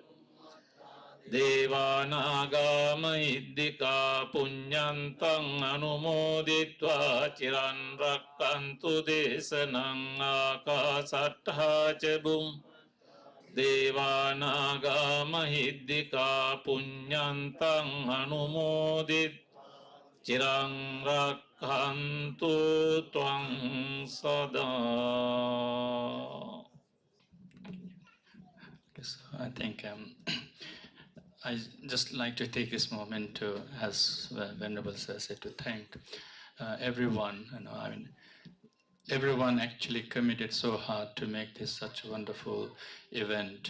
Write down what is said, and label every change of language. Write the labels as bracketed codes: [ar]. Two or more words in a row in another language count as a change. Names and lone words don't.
[pi] දේවානාගා මහිද්దికා පුඤ්ඤන්තං අනුමෝදිත්වා චිරන් රක්ඛන්තු දේශනං ආකාසට්ඨා ච බුම් දේවානාගා මහිද්దికා පුඤ්ඤන්තං අනුමෝදිත් චිරං රක්ඛන්තු ත්වං සදා. [en] So I think I just like to take this moment to, as Venerable Sir said, to thank everyone. I mean, everyone actually committed so hard to make this such a wonderful event.